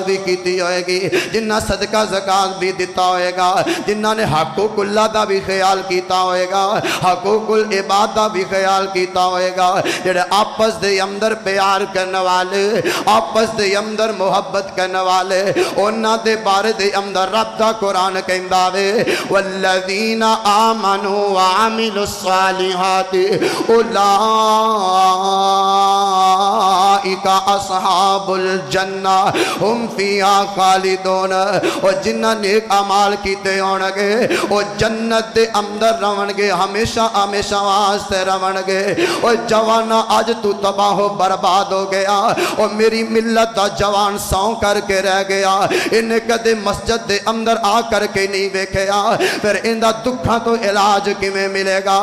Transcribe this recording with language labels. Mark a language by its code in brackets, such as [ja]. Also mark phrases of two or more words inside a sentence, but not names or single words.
[pa] بھی کیتی ہووے گی، جنہاں صدقہ زکات بھی دتا ہووے گا، جنہاں نے حقوق اللہ دا بھی خیال کیتا ہووے گا، حقوق العباد دا بھی خیال کیتا ہووے گا، جیہڑے آپس دے اندر پیار کرن والے، آپس دے اندر محبت کرن والے، اوہناں دے بارے دے اندر رب دا قرآن کہندا اے [ar] والذين آمنوا وعملوا الصالحات أولئك أصحاب الجنة هم فيها خالدون. [pa] اور جنہاں نیک اعمال کیتے ہون گے او جنت دے اندر رہن گے، ہمیشہ ہمیشہ واسطے رہن گے. اور جواناں اج توں تباہ برباد ہو گیا، اور میری ملت دا جوان سوں کرکے رہ گیا، اینہاں کدے مسجد دے اندر آ کرکے نہیں ویکھیا، فیر اینہاں دکھاں دا علاج کیویں ملے گا?